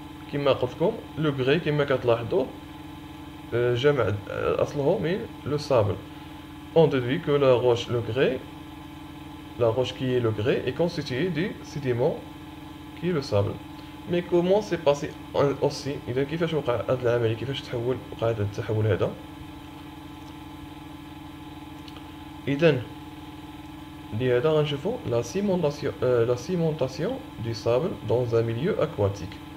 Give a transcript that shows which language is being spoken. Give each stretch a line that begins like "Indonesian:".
Arabic: كما قلت لكم لو غري كما كتلاحظوا جمع اصله من لو سابل.
French: on déduit que la roche la roche qui est le grès est constituée du sédiment qui est le sable. mais comment c'est passé aussi؟
Arabic: اذا كيفاش وقع هذه العمليه؟ كيفاش وقع هذا التحول هذا؟ اذا لهذا غنشوفوا
French: la cimentation du sable dans un milieu aquatique.